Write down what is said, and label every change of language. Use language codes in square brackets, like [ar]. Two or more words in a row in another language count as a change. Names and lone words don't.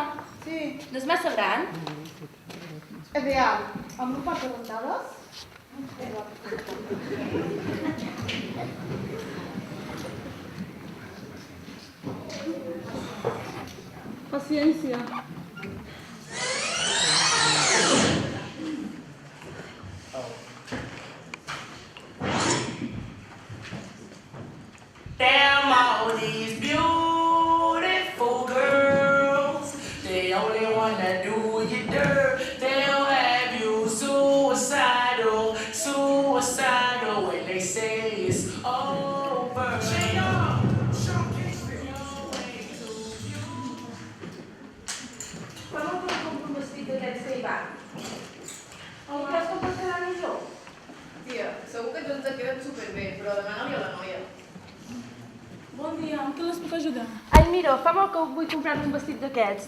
[ca] Sí. No és massa gran? Ideal. Amb un par de rentades? Paciència. [en] Damn all these beautiful girls. They only wanna do you dirt. They'll have you suicidal, suicidal when they say it's over. [ca] Fa molt que no compro un vestit d'aquests que hi va. Quin creus que em pot quedar millor? Tia, segur que tots et queden superbé, però demana-li a la noia. Bon dia, amb què les puc ajudar? Ai, mira, fa molt que vull comprar un vestit d'aquests.